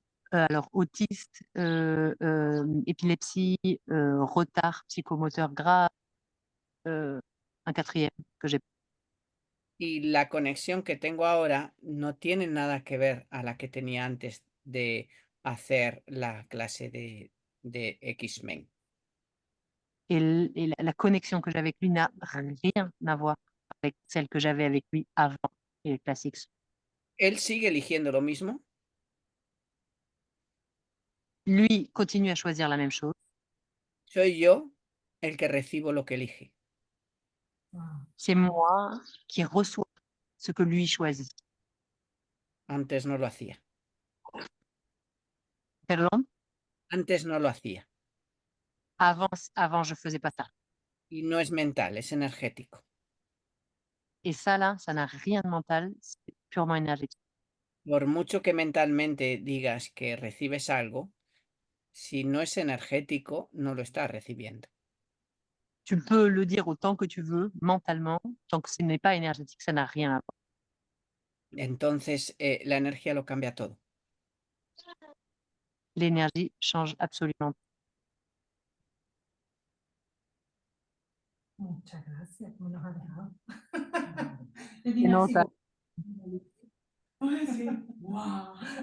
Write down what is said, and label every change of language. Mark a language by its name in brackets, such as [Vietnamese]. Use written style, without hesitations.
[French] Alors, autiste, épilepsie, retard psychomoteur grave, un quatrième que j'ai. [Spanish] Y la conexión que tengo ahora no tiene nada que ver a la que tenía antes de hacer la clase de X-Men. [French] Et la connexion que j'ai avec lui n'a rien à voir avec celle que j'avais avec lui avant les classiques. [Spanish] ¿Él sigue eligiendo lo mismo? [French] Lui continue à choisir la même chose. [Spanish] Soy yo el que recibo lo que elige. [French] C'est moi qui reçois ce que lui choisit. [Spanish] Antes no lo hacía. [French] Pardon? [Spanish] Antes no lo hacía. [French] Avant, je faisais pas ça. [Spanish] Y no es mental, es energético. [French] Et ça, là, ça n'a rien de mental, c'est purement énergétique. [Spanish] Por mucho que mentalmente digas que recibes algo, si no es energético, no lo estás recibiendo. [French] Tu peux le dire autant que tu veux, mentalement, tant que ce n'est pas énergétique, ça n'a rien à voir. [Spanish] Entonces, la energía lo cambia todo. [French] L'énergie change absolument. [Spanish] Muchas gracias, como nos ha dejado. [French] Le dis Et non, merci ça- beaucoup. Ouais, c'est... Waouh.